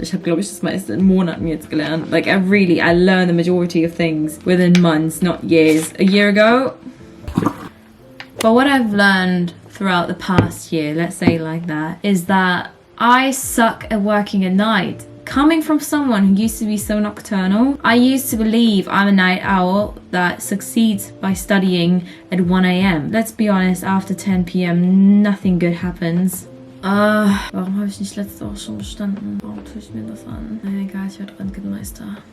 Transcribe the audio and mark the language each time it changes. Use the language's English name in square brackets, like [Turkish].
[German] Ich habe, glaube ich, das meiste in Monaten jetzt gelernt. [English] Like I learned the majority of things within months, not years. A year ago. But what I've learned throughout the past year, let's say like that, is that I suck at working at night. Coming from someone who used to be so nocturnal, I used to believe I'm a night owl that succeeds by studying at 1 a.m. Let's be honest, after 10 p.m. nothing good happens. [German] Warum habe ich nicht letzte Woche schon bestanden? Warum tue ich mir das an? Naja, egal, ich werde Röntgenmeister.